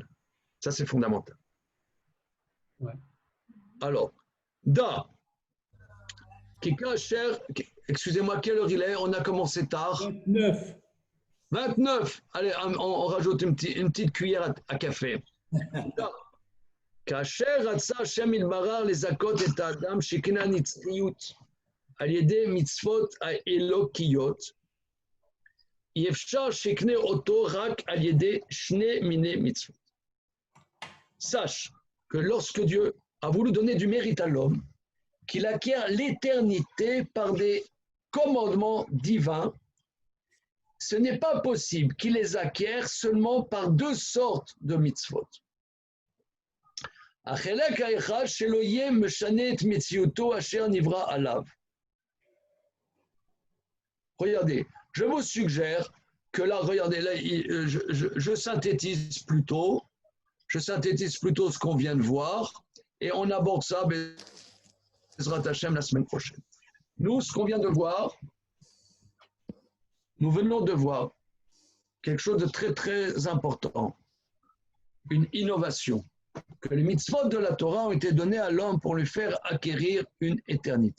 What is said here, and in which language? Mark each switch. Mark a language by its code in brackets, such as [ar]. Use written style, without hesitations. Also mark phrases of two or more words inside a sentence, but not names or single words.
[fr] Ça c'est fondamental. Ouais. Alors, Da, excusez-moi, quelle heure il est? On a commencé tard. 29. Allez, on rajoute une petite cuillère à café. [he] כאשר רצה השם יתברך לזכות את האדם שהקנה נצחיות על ידי מצוות האלוקיות, אי אפשר שיקנה אותו רק על ידי שני מיני מצוות. [fr] Sache que lorsque Dieu a voulu donner du mérite à l'homme, qu'il acquiert l'éternité par des commandements divins, ce n'est pas possible qu'il les acquiert seulement par deux sortes de mitzvot. [he] החלק האחד שלא יהיה משנה את מציאותו אשר נברא עליו. [fr] Regardez, je vous suggère que là, regardez, là, je synthétise plutôt ce qu'on vient de voir et on aborde ça [he] בעזרת השם [fr] la semaine prochaine. Nous, ce qu'on vient de voir, nous venons de voir quelque chose de très très important, une innovation, que les mitzvot de la Torah ont été donnés à l'homme pour lui faire acquérir une éternité.